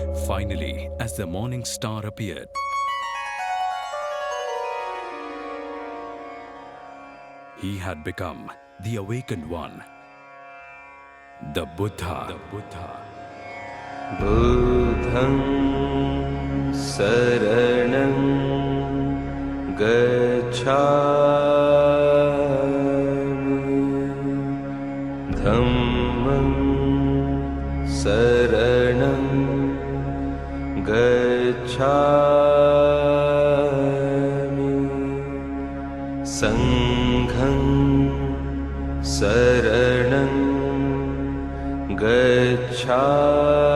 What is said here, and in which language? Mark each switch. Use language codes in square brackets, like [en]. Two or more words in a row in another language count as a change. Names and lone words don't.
[en] Finally, as the morning star appeared, he had become the awakened one, the Buddha. [pi] Buddham saranam gacchami, dhammam saranam gacchami, sangham saranam gacchami.